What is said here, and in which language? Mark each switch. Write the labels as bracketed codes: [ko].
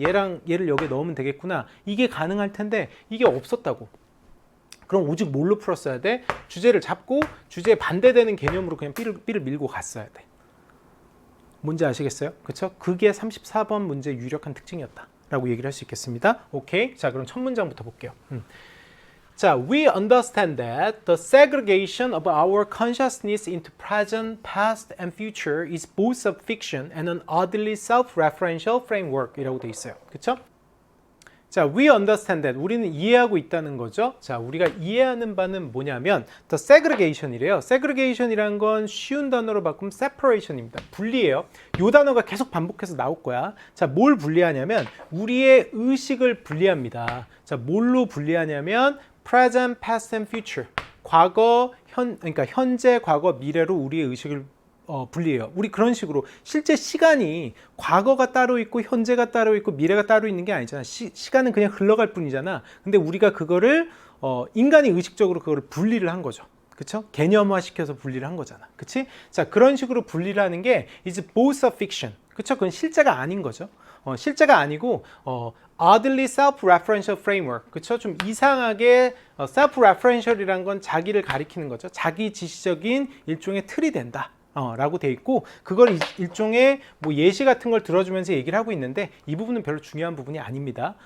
[ko] 얘를 여기에 넣으면 되겠구나. 이게 가능할 텐데 이게 없었다고. 그럼 오직 뭘로 풀었어야 돼? 주제를 잡고 주제에 반대되는 개념으로 그냥 B를 밀고 갔어야 돼. 뭔지 아시겠어요? 그렇죠? 그게 34번 문제의 유력한 특징이었다 라고 얘기를 할 수 있겠습니다. 오케이. 자, 그럼 첫 문장부터 볼게요. [en] 자, we understand that the segregation of our consciousness into present, past, and future is both a fiction and an oddly self-referential framework 이라고 돼 있어요. [ko] 그쵸? 자, [en] we understand that. [ko] 우리는 이해하고 있다는 거죠. 자, 우리가 이해하는 바는 뭐냐면 the segregation이래요. segregation이란 건 쉬운 단어로 바꾸면 separation입니다. 분리예요. 이 단어가 계속 반복해서 나올 거야. 자, 뭘 분리하냐면 우리의 의식을 분리합니다. 자, 뭘로 분리하냐면 [en] present, past, and future. [ko] 그러니까 현재, 과거, 미래로 우리의 의식을 분리해요. 우리 그런 식으로 실제 시간이 과거가 따로 있고 현재가 따로 있고 미래가 따로 있는 게 아니잖아. 시간은 그냥 흘러갈 뿐이잖아. 근데 우리가 그거를 인간이 의식적으로 그거를 분리를 한 거죠. 그쵸? 개념화 시켜서 분리를 한 거잖아. 그치? 자, 그런 식으로 분리를 하는 게 [en] is both a fiction. [ko] 그쵸? 그건 실제가 아닌 거죠. 실제가 아니고 [en] oddly self-referential framework. [ko] 그쵸? 좀 이상하게 self-referential이란 건 자기를 가리키는 거죠. 자기 지시적인 일종의 틀이 된다. 라고 돼 있고 그걸 일종의 예시 같은 걸 들어주면서 얘기를 하고 있는데 이 부분은 별로 중요한 부분이 아닙니다.